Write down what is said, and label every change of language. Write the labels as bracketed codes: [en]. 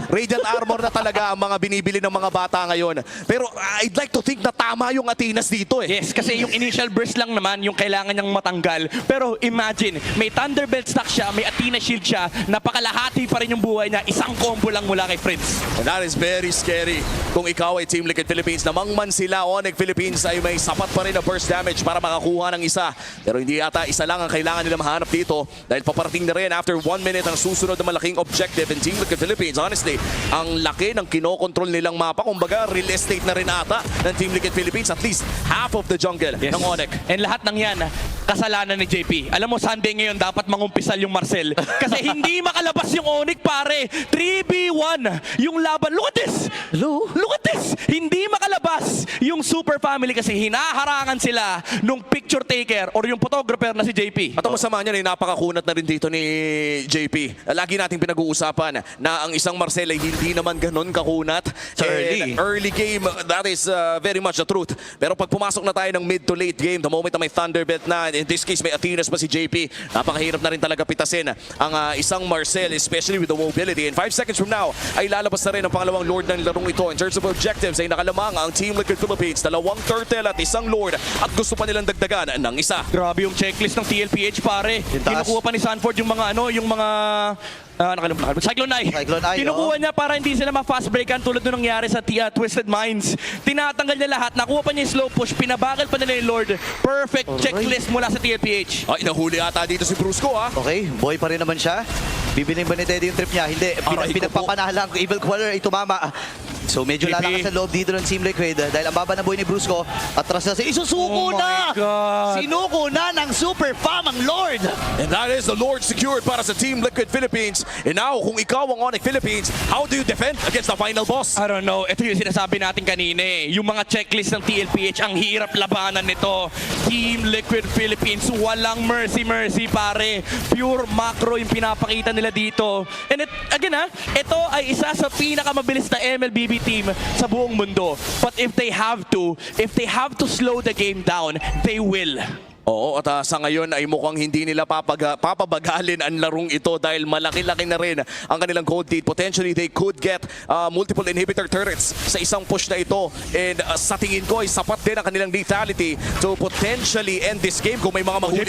[tl] Radiant Armor na talaga ang mga binibili ng mga bata ngayon. Pero [en] I'd like to think [tl] na tama yung Athenas dito eh. Yes, kasi yung initial burst lang naman yung kailangan niyang matanggal. Pero imagine, may Thunderbelt stack siya, may Athena shield siya, napakalahati pa rin yung buhay niya, isang combo lang mula kay Prince. [en] And that is very scary. [tl] Kung ikaw ay Team Liquid Philippines, namangman sila, Onyx Philippines ay may sapat pa rin na burst damage para makakuha ng isa. Pero hindi yata isa lang ang kailangan nila mahanap dito dahil paparating na rin after 1 minute ang susunod na malaking objective in Team Liquid Philippines. Honestly, ang laki ng kinokontrol nilang mapa. Kumbaga, real estate na rin ata ng Team Liquid Philippines. [en] At least half of the jungle [tl] ng Onyx. And lahat ng yan, kasalanan ni JP. Alam mo, Sunday ngayon, dapat mangumpisal yung Marcel. Kasi hindi makalabas yung Onyx, pare. 3v1 yung laban. [en] Look at this! Hello? Look at this! [tl] Hindi makalabas yung Super Family kasi hinaharangan sila nung picture taker or yung photographer na si JP. At ang masama niyan, napakakunat na rin dito ni JP. Lagi nating pinag-uusapan na ang isang Marcel ay hindi naman ganun kakunat. Sa early. [en] Early game, that is very much the truth. [tl] Pero pag pumasok na tayo ng mid to late game, the moment na may Thunderbelt na, in this case may Athenas pa si JP, napakahirap na rin talaga pitasin ang isang Marcel, especially with the mobility. And 5 seconds from now, ay lalabas na rin ang pangalawang Lord ng larong ito. In terms of objectives, ay nakalamang ang Team Liquid Philippines, 2 turtle at 1 Lord, at gusto pa nilang dagdagan ng isa. Grabe yung checklist ng TLPH, pare. taas. Kinukuha pa ni Sanford yung mga nakalimutan. Cyclone Eye. Cyclone Eye, Kinukuha niya para hindi sila ma-fast breakan tulad nung nangyari sa Twisted Minds. Tinatanggal niya lahat. Nakuha pa niya yung slow push. Pinabagal pa nila yung Lord. Perfect checklist mula sa TLPH. Ay, nahuli ata dito si Brusco ha. Okay, boy pa rin naman siya. Bibiling ba ni Teddy yung trip niya? Hindi, Aray ko pinagpapanahan ang Evil Queller ay tumama. So medyo JP. lalakas sa loob dito ng Team Liquid dahil ang baba na buhay ni Brusco. Atras na si Isusuko [en] Oh my [tl] na! [en] God. [tl] Sinuko na ng Super Fam ang Lord! [en] And that is the Lord secured [tl] para sa [en] Team Liquid Philippines. And now, [tl] kung ikaw ang [en] Onyx Philippines, how do you defend against the final boss? I don't know. [tl] Ito yung sinasabi natin kanina eh. Yung mga checklist ng TLPH, ang hirap labanan nito. Team Liquid Philippines, walang mercy pare. Pure macro yung pinapakita nila dito. And again ito ay isa sa pinakamabilis na MLBB PB team sa buong mundo. [en] But if they have to slow the game down, they will. [tl] Oo, at sa ngayon ay mukhang hindi nila papabagalin ang larong ito dahil malaki-laki na rin ang kanilang gold lead. [en] Potentially, they could get multiple inhibitor turrets [tl] sa isang push na ito. And sa tingin ko ay sapat din ang kanilang lethality [en] to potentially end this game [tl] kung may mga mahuli